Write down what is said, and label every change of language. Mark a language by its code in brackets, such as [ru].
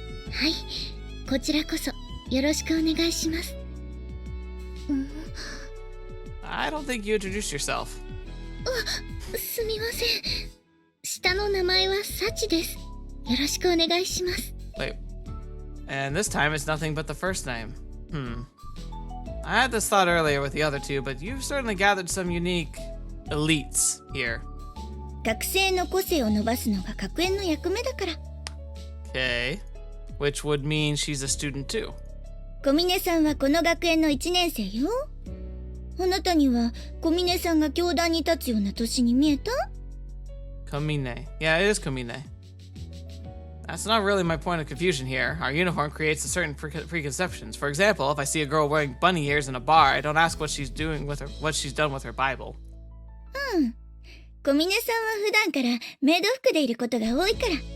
[ja] はい、こちらこそよろしくお願いします。 [en] I don't think you introduced yourself. [ja] すみません。下の名前はサチです。よろしくお願いします。 [en] Wait. And this time it's nothing but the first name. I had this thought earlier with the other two, but you've certainly gathered some unique elites here. [ja] 学生の個性を伸ばすのが学園の役目だから。 [en] Okay. Which would mean she's a student too. [ja] 小峰さんはこの学園の1年生よ。あなたには小峰さんが教壇に立つような年に見えた？ [en] Komine. Yeah, it is Komine. That's not really my point of confusion here. Our uniform creates a certain preconceptions. For example, if I see a girl wearing bunny ears in a bar, I don't ask what she's done with her Bible. [ja] 小峰さんは普段からメイド服でいることが多いから。